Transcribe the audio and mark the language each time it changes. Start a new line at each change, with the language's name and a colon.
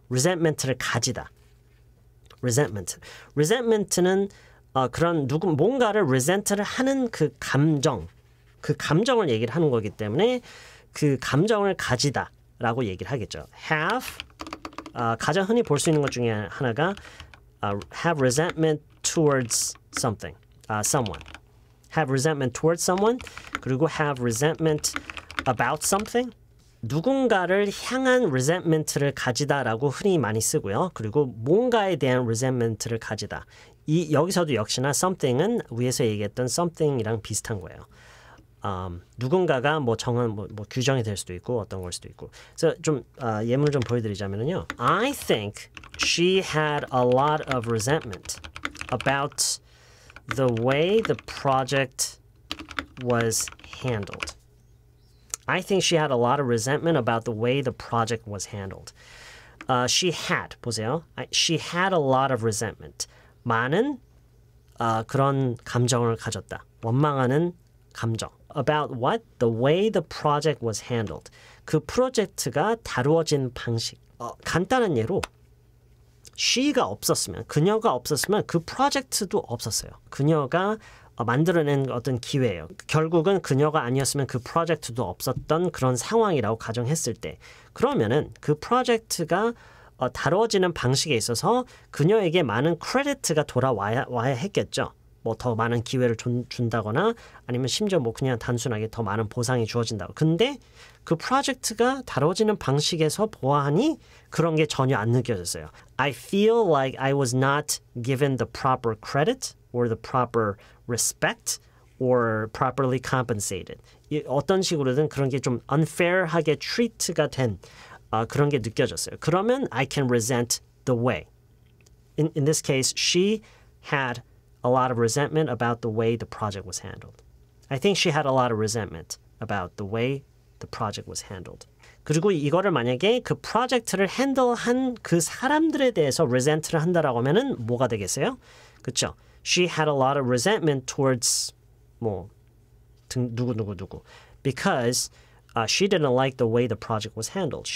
Korean: resentment를 가지다. resentment는 그런 뭔가를 resent를 하는 그 감정을 얘기를 하는 거기 때문에 그 감정을 가지다라고 얘기를 하겠죠. have 가장 흔히 볼 수 있는 것 중에 하나가
English: have resentment towards something, someone. have resentment towards someone
Korean: 그리고
English: have resentment about something.
Korean: 누군가를 향한 resentment를 가지다라고 흔히 많이 쓰고요. 그리고 뭔가에 대한 resentment를 가지다. 여기서도 역시나 something은 위에서 얘기했던 something이랑 비슷한 거예요. 누군가가 뭐 정한 뭐 규정이 될 수도 있고 어떤 걸 수도 있고. 그래서 좀 예문을 좀 보여드리자면요.
English: I think she had a lot of resentment about the way the project was handled. I think she had a lot of resentment about the way the project was handled. She had,
Korean: 보세요.
English: She had a lot of resentment.
Korean: 많은 그런 감정을 가졌다. 원망하는 감정.
English: About what? The way the project was handled.
Korean: 그 프로젝트가 다루어진 방식. 간단한 예로 she가 없었으면, 그녀가 없었으면 그 프로젝트도 없었어요. 그녀가 만들어낸 어떤 기회예요. 결국은 그녀가 아니었으면 그 프로젝트도 없었던 그런 상황이라고 가정했을 때 그러면은 그 프로젝트가 다뤄지는 방식에 있어서 그녀에게 많은 크레디트가 돌아와야 했겠죠. 뭐 더 많은 기회를 준다거나 아니면 심지어 뭐 그냥 단순하게 더 많은 보상이 주어진다고. 근데 그 프로젝트가 다뤄지는 방식에서 보아하니 그런 게 전혀 안 느껴졌어요.
English: I feel like I was not given the proper credit or the proper respect or properly compensated.
Korean: 어떤 식으로든 그런 게 좀 unfair하게 treat가 된 그런 게 느껴졌어요.
English: 그러면 I can resent the way. In this case, she had a lot of resentment about the way the project was handled. I think she had a lot of resentment about the way the project was handled.
Korean: 그리고 이거를 만약에 그 프로젝트를 핸들한 그 사람들에 대해서 resent를 한다라고 하면은 뭐가 되겠어요? 그렇죠?
English: She had a lot of resentment towards
Korean: 뭐 누구
English: because she didn't like the way the project was handled.